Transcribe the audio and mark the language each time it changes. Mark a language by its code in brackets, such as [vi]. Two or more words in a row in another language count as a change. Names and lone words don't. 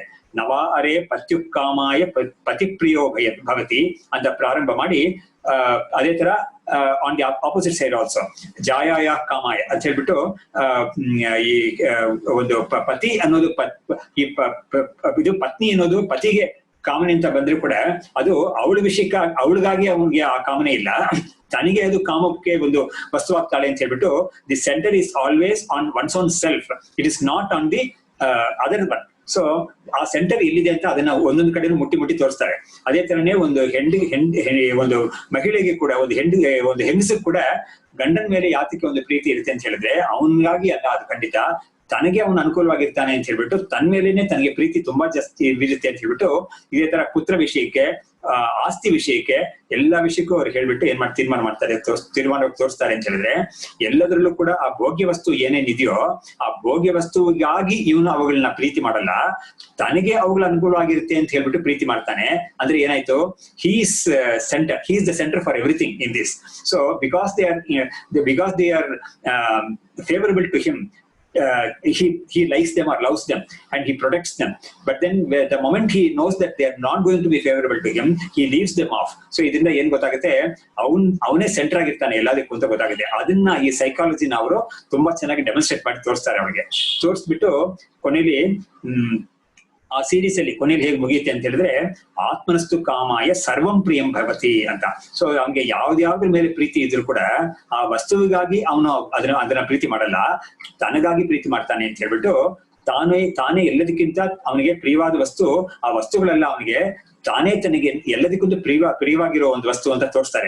[sa] ನವಾ ಅರೆ ಪತ್ಯುಕ್ಕಾಮಾಯ ಪತಿಪ್ರಿಯೋ ಭವತಿ [kn] ಅಂತ ಪ್ರಾರಂಭ ಮಾಡಿ, ಅದೇ ತರ [en] on the opposite side also [sa] ಜಾಯಾಯ ಕಾಮಾಯ [kn] ಅಂತ ಹೇಳ್ಬಿಟ್ಟು ಈ ಒಂದು ಪತಿ ಅನ್ನೋದು ಇದು ಪತ್ನಿ ಅನ್ನೋದು ಪತಿಗೆ ಕಾಮನೆ ಅಂತ ಬಂದ್ರು ಕೂಡ ಅದು ಅವಳ ವಿಷಯಕ್ಕೆ ಅವಳಿಗಾಗಿ ಅವನಿಗೆ ಆ ಕಾಮನೆ ಇಲ್ಲ, ತನಗೆ ಅದು ಕಾಮಕ್ಕೆ ಒಂದು ವಸ್ತುವಾಗ್ತಾಳೆ ಅಂತ ಹೇಳ್ಬಿಟ್ಟು [en] the center is always on one's own self, it is not on the other one. [kn] ಸೊ ಆ ಸೆಂಟರ್ ಎಲ್ಲಿದೆ ಅಂತ ಅದನ್ನ ಒಂದೊಂದು ಕಡೆ ಮುಟ್ಟಿ ತೋರಿಸ್ತಾರೆ. ಅದೇ ತರನೇ ಒಂದು ಒಂದು ಮಹಿಳೆಗೆ ಕೂಡ ಒಂದು ಹೆಂಗಸಿಗೆ ಕೂಡ ಗಂಡನ ಮೇಲೆ ಯಾತಕ್ಕೆ ಒಂದು ಪ್ರೀತಿ ಇರುತ್ತೆ ಅಂತ ಹೇಳಿದ್ರೆ ಅವನಿಗಾಗಿ ಅಲ್ಲ, ಅದು ಖಂಡಿತ ತನಗೆ ಅವನು ಅನುಕೂಲವಾಗಿರ್ತಾನೆ ಅಂತ ಹೇಳ್ಬಿಟ್ಟು ತನ್ನ ಮೇಲೇನೆ ತನಗೆ ಪ್ರೀತಿ ತುಂಬಾ ಜಾಸ್ತಿ ಬೀರುತ್ತೆ ಅಂತ ಹೇಳ್ಬಿಟ್ಟು ಇದೇ ತರ ಪುತ್ರ ವಿಷಯಕ್ಕೆ, ಆಸ್ತಿ ವಿಷಯಕ್ಕೆ, ಎಲ್ಲಾ ವಿಷಯಕ್ಕೂ ಅವ್ರು ಹೇಳ್ಬಿಟ್ಟು ಏನ್ ತೀರ್ಮಾನ ಮಾಡ್ತಾರೆ, ತೋರಿಸ್ತಾರೆ ಅಂತ ಹೇಳಿದ್ರೆ ಎಲ್ಲದರಲ್ಲೂ ಕೂಡ ಆ ಭೋಗ್ಯ ವಸ್ತು ಏನೇನಿದೆಯೋ ಆ ಭೋಗ್ಯ ವಸ್ತುವಿಗಾಗಿ ಇವನು ಅವುಗಳನ್ನ ಪ್ರೀತಿ ಮಾಡಲ್ಲ, ತನಗೆ ಅವುಗಳ ಅನುಕೂಲವಾಗಿರುತ್ತೆ ಅಂತ ಹೇಳ್ಬಿಟ್ಟು ಪ್ರೀತಿ ಮಾಡ್ತಾನೆ. ಅಂದ್ರೆ ಏನಾಯ್ತು, [en] he is the center for everything in this. so because they are favorable to him, he likes them or loves them and he protects them, but then the moment he knows that they are not going to be favorable to him, he leaves them off. [kn] So ಇದರಿಂದ ಏನ್ ಗೊತ್ತಾಗುತ್ತೆ, ಅವನೇ ಸೆಂಟರ್ ಆಗಿರ್ತಾನೆ ಎಲ್ಲದಕ್ಕೂ ಅಂತ ಗೊತ್ತಾಗುತ್ತೆ. ಅದನ್ನ ಈ ಸೈಕಾಲಜಿನ ಅವರು ತುಂಬಾ ಚೆನ್ನಾಗಿ ಡೆಮಾನ್ಸ್ಟ್ರೇಟ್ ಮಾಡಿ ತೋರಿಸ್ತಾರೆ. ಅವಳಿಗೆ ತೋರಿಸ್ಬಿಟ್ಟು ಕೊನೆಯಲ್ಲಿ ಆ ಸೀರೀಸ್ ಅಲ್ಲಿ ಕೊನೆಯಲ್ಲಿ ಹೇಗೆ ಮುಗಿಯುತ್ತೆ ಅಂತ ಹೇಳಿದ್ರೆ, [sa] ಆತ್ಮನಸ್ತು ಕಾಮಾಯ ಸರ್ವಂ ಪ್ರಿಯಂ ಭವತಿ ಅಂತ. [kn] ಸೊ ಅವ್ನಿಗೆ ಯಾವ್ದ್ರ ಮೇಲೆ ಪ್ರೀತಿ ಇದ್ರು ಕೂಡ ಆ ವಸ್ತುವಿಗಾಗಿ ಅವನು ಅದನ್ನ ಪ್ರೀತಿ ಮಾಡಲ್ಲ, ತನಗಾಗಿ ಪ್ರೀತಿ ಮಾಡ್ತಾನೆ ಅಂತ ಹೇಳ್ಬಿಟ್ಟು ತಾನೇ ಎಲ್ಲದಕ್ಕಿಂತ ಅವನಿಗೆ ಪ್ರಿಯವಾದ ವಸ್ತು, ಆ ವಸ್ತುಗಳೆಲ್ಲ ಅವನಿಗೆ ತನಗೆ ಎಲ್ಲದಕ್ಕೊಂದು ಪ್ರಿಯವಾಗಿರೋ ಒಂದು ವಸ್ತು ಅಂತ ತೋರಿಸ್ತಾರೆ.